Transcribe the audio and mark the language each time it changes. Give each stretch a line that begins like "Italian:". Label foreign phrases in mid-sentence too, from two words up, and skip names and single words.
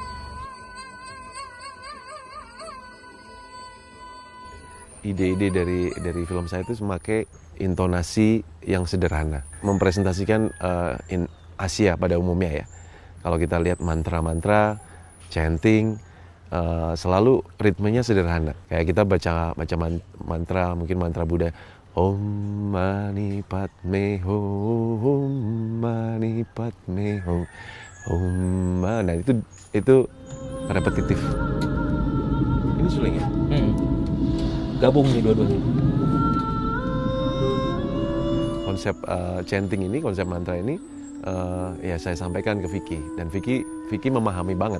Indonesian: Ide-ide dari film saya itu memakai intonasi yang sederhana, mempresentasikan Asia pada umumnya ya. Kalau kita lihat mantra-mantra, chanting, selalu ritmenya sederhana. Kayak kita baca mantra, mungkin mantra Buddha,
Sanskrit: Om Mani Padme Hum, Om Mani Padme Hum, Om Mani.
Indonesian: Nah itu repetitif. Ini suling ya? Gabung nih dua-duanya. Konsep chanting ini, konsep mantra ini, ya saya sampaikan ke Vicky, dan Vicky memahami banget.